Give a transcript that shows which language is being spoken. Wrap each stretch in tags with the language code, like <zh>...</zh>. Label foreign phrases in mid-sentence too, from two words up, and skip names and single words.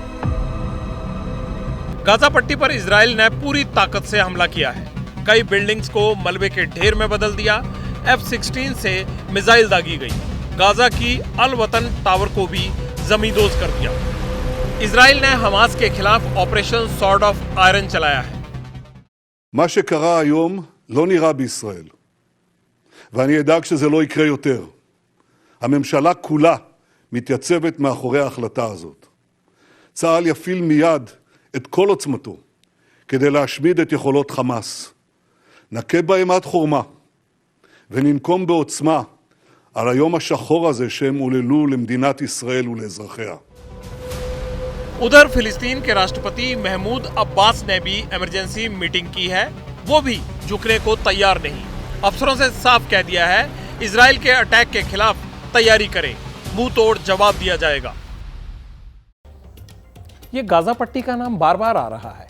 <hi>गाजा पट्टी पर इजराइल ने पूरी ताकत से हमला किया है। कई बिल्डिंग्स को मलबे के ढेर में बदल दिया। F-16 से मिसाइल दागी गई। गाजा की अल वतन टावर को भी जमींदोज कर दिया। इजराइल ने हमास के खिलाफ ऑपरेशन सॉर्ड ऑफ आयरन चलाया है।</hi> <he>מה שקרה היום לא נראה בישראל, ואני אדאג שזה לא יקרה יותר. הממשלה כולה מתייצבת מאחורי ההחלטה הזאת. צה"ל יפעיל מיד את כל עוצמתו כדי להשמיד את יכולות חמאס. נכה בהם עד חורמה וננקום בעוצמה על היום השחור הזה שהם עוללו למדינת ישראל ולאזרחיה.</he> <hi>उधर फिलिस्तीन के राष्ट्रपति महमूद अब्बास ने भी</hi> <en>emergency meeting</en> <hi>की है। वो भी झुकने को तैयार नहीं। अफसरों से साफ कह दिया है इजराइल के अटैक के खिलाफ तैयारी करें, मुंह तोड़ जवाब दिया जाएगा। ये गाजा पट्टी का नाम बार बार आ रहा है।</hi>